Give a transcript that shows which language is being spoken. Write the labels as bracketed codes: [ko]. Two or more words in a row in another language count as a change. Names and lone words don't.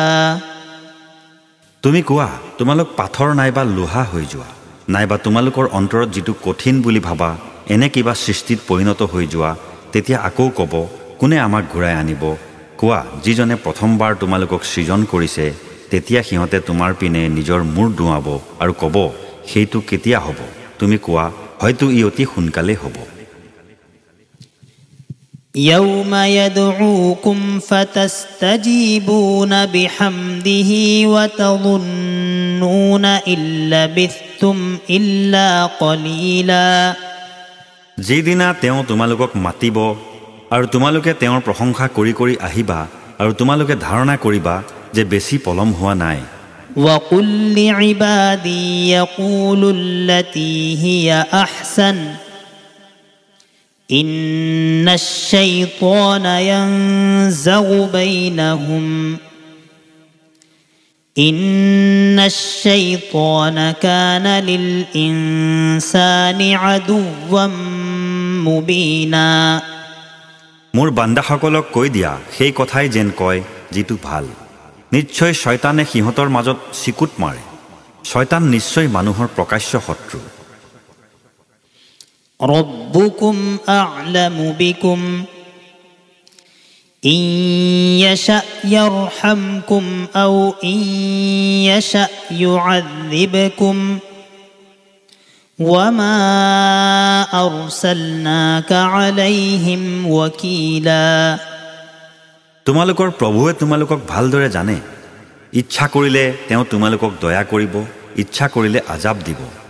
[as] তুমি কোৱা তোমালোক পাথৰ নাইবা লোহা হৈ যোৱা নাইবা তোমালোকৰ অন্তৰত যিটো কঠিন বুলি ভাবা এনে কিবা সৃষ্টিত পৰিণত হৈ যোৱা তেতিয়া আকৌ ক'ব কোনে আমাক ঘূৰাই আনিব কোৱা যিজনে প্ৰথমবাৰ তোমালোকক সৃজন কৰিছে তেতিয়া সিহঁতে তোমাৰ পিনে নিজৰ মূৰ দুৱাব আৰু ক'ব সেইটো কেতিয়া হ'ব তুমি কোৱা হয়তো ই অতি সোনকালে হ'ব [ar] يوم يدعوكم فتستجيبون بحمده وتظنون إن لبثتم إلا قليلا [as] যিদিনা তেওঁ তোমালোকক মাতিব আৰু তোমালোকে তেওঁৰ প্ৰশংসা কৰি কৰি আহিবা আৰু তোমালোকে ধাৰণা কৰিবা যে বেছি পলম হোৱা নাই [ar] وقل لعبادي يقولوا التي هي أحسن إن الشيطان ينزغ بينهم إن الشيطان كان للإنسان عدوا مبينا [as] মোৰ বান্দাসকলক কৈ দিয়া সেই কথাই যেন কয় যিটো ভাল নিশ্চয় শয়তানে সিহঁতৰ মাজত চিকুট মাৰে শয়তান নিশ্চয় মানুহৰ প্ৰকাশ্য শত্ৰু [ar] ربكم أعلم بكم إن يشأ يرحمكم أو إن يشأ يعذبكم وما أرسلناك عليهم وكيلا [as] তোমালোকৰ প্ৰভুৱে তোমালোকক ভালদৰে জানে ইচ্ছা কৰিলে তেওঁ তোমালোকক দয়া কৰিব ইচ্ছা কৰিলে আজাব দিব